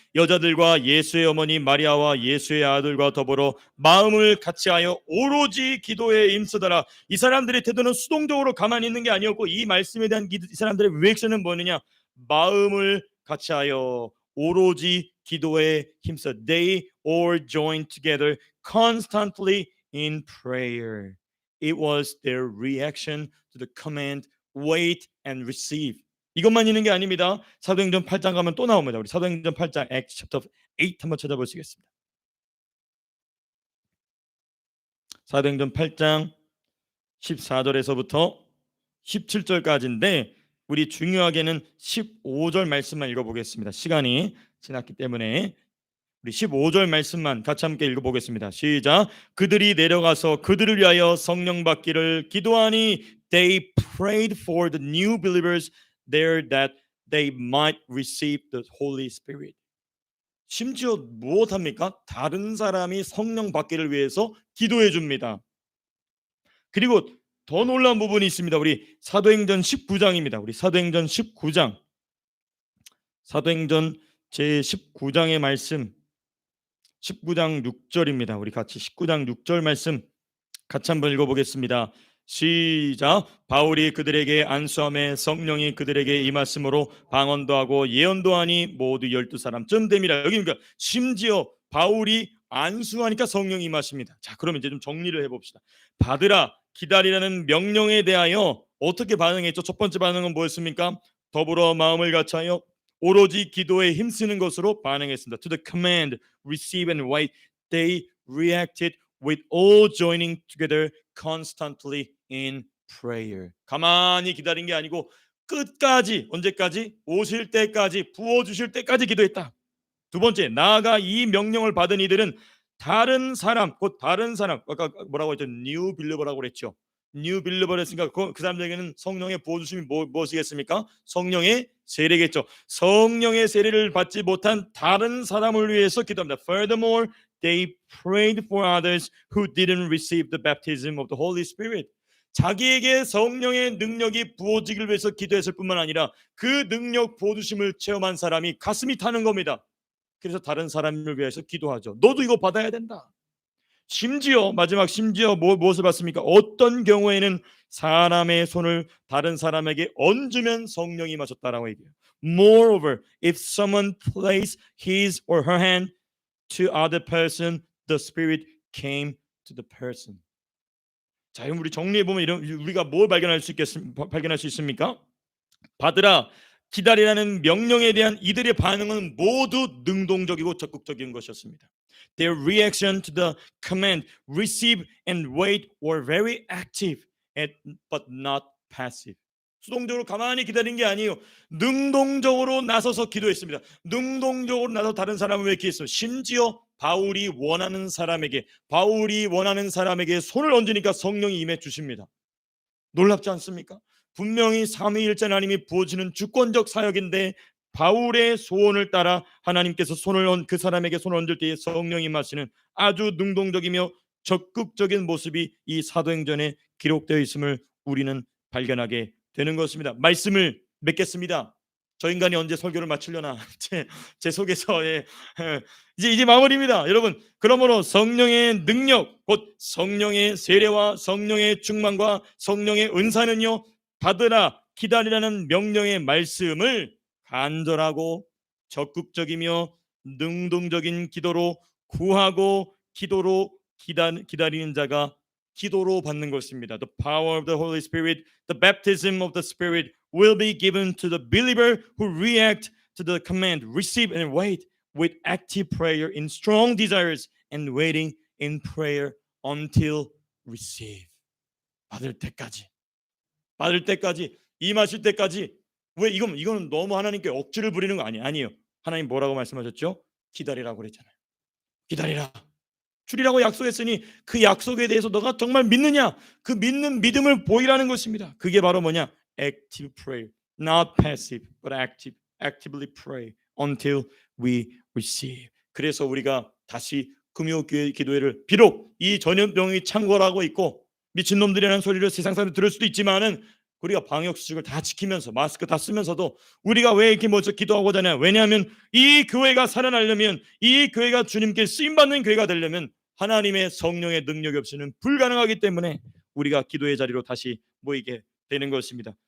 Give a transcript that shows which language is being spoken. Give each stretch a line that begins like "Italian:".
Korean: 여자들과 예수의 어머니 마리아와 예수의 아들과 더불어 마음을 같이하여 오로지 기도에 힘쓰더라. 이 사람들의 태도는 수동적으로 가만히 있는 게 아니었고 이 말씀에 대한 이 사람들의 리액션은 뭐느냐? 마음을 같이하여 오로지 기도에 힘써.
English: They all joined together constantly in prayer. It was their reaction to the command wait and receive.
Korean: 이것만 있는 게 아닙니다. 사도행전 8장 가면 또 나옵니다. 우리 사도행전 8장
English: Acts chapter 8
Korean: 한번 찾아보시겠습니다. 사도행전 8장 14절에서부터 17절까지인데 우리 중요하게는 15절 말씀만 읽어보겠습니다. 시간이 지났기 때문에 우리 15절 말씀만 같이 함께 읽어보겠습니다. 시작. 그들이 내려가서 그들을 위하여 성령 받기를 기도하니
English: they prayed for the new believers there that they might receive the Holy Spirit.
Korean: 심지어 무엇합니까? 다른 사람이 성령 받기를 위해서 기도해 줍니다. 그리고 더 놀라운 부분이 있습니다. 우리 사도행전 19장입니다. 우리 사도행전 19장. 사도행전 제 19장의 말씀 19장 6절입니다. 우리 같이 19장 6절 말씀 같이 한번 읽어보겠습니다. 시작. 바울이 그들에게 안수함에 성령이 그들에게 임하심으로 방언도 하고 예언도 하니 모두 12사람쯤 됩니다. 여기 그러니까 심지어 바울이 안수하니까 성령이 임하십니다. 자, 그러면 이제 좀 정리를 해봅시다. 받으라 기다리라는 명령에 대하여 어떻게 반응했죠? 첫 번째 반응은 뭐였습니까? 더불어 마음을 같이하여 오로지 기도에 힘쓰는 것으로 반응했습니다.
English: To the command, receive and wait, they reacted with all joining together constantly in prayer.
Korean: 가만히 기다린 게 아니고 끝까지, 언제까지? 오실 때까지, 부어주실 때까지 기도했다. 두 번째, 나아가 이 명령을 받은 이들은 다른 사람, 곧 다른 사람, 아까 뭐라고 했죠? New believer라고 그랬죠. New believer 했으니까 그 사람들에게는 성령의 부어주심이 무엇이겠습니까? 성령의 세례겠죠. 성령의 세례를 받지 못한 다른 사람을 위해서 기도합니다.
English: Furthermore, they prayed for others who didn't receive the baptism of the Holy Spirit.
Korean: 자기에게 성령의 능력이 부어지기를 위해서 기도했을 뿐만 아니라 그 능력 부어주심을 체험한 사람이 가슴이 타는 겁니다. 그래서 다른 사람을 위해서 기도하죠. 너도 이거 받아야 된다. 심지어 마지막 무엇을 받습니까? 어떤 경우에는 사람의 손을 다른 사람에게 얹으면 성령이 임하셨다라고 얘기해요.
English: Moreover, if someone placed his or her hand to other person, the Spirit came to the person.
Korean: 자, 그럼 우리 정리해 보면 우리가 뭘 발견할 수 있습니까? 받으라 기다리라는 명령에 대한 이들의 반응은 모두 능동적이고 적극적인 것이었습니다.
English: Their reaction to the command, receive and wait were very active, but not passive.
Korean: 수동적으로 가만히 기다린 게 아니에요. 능동적으로 나서서 기도했습니다. 능동적으로 나서 다른 사람을 위해 기도했어요. 심지어 바울이 원하는 사람에게 손을 얹으니까 성령이 임해 주십니다. 놀랍지 않습니까? 분명히 삼위일체 하나님이 부어주는 주권적 사역인데 바울의 소원을 따라 하나님께서 그 사람에게 손을 얹을 때에 성령이 임하시는 아주 능동적이며 적극적인 모습이 이 사도행전에 기록되어 있음을 우리는 발견하게 되는 것입니다. 말씀을 맺겠습니다. 저 인간이 언제 설교를 마치려나 제 속에서 이제 마무리입니다. 여러분, 그러므로 성령의 능력, 곧 성령의 세례와 성령의 충만과 성령의 은사는요, 받으라 기다리라는 명령의 말씀을 간절하고 적극적이며 능동적인 기도로 구하고 기도로 기다리는 자가 기도로 받는 것입니다.
English: The power of the Holy Spirit, the baptism of the Spirit will be given to the believer who react to the command, receive and wait with active prayer in strong desires and waiting in prayer until receive.
Korean: 받을 때까지 임하실 때까지. 왜 이거는 너무 하나님께 억지를 부리는 거 아니에요. 하나님 뭐라고 말씀하셨죠? 기다리라고 그랬잖아요. 기다리라. 주리라고 약속했으니 그 약속에 대해서 너가 정말 믿느냐? 그 믿는 믿음을 보이라는 것입니다. 그게 바로 뭐냐?
English: Active prayer, not passive, but actively pray until we receive.
Korean: 그래서 우리가 다시 금요교회 기도회를 비록 이 전염병이 창궐하고 있고 미친놈들이라는 소리를 세상 사람들이 들을 수도 있지만은 우리가 방역수칙을 다 지키면서 마스크 다 쓰면서도 우리가 왜 이렇게 먼저 기도하고자 하냐? 왜냐하면 이 교회가 살아나려면, 이 교회가 주님께 쓰임받는 교회가 되려면 하나님의 성령의 능력이 없이는 불가능하기 때문에 우리가 기도의 자리로 다시 모이게 되는 것입니다.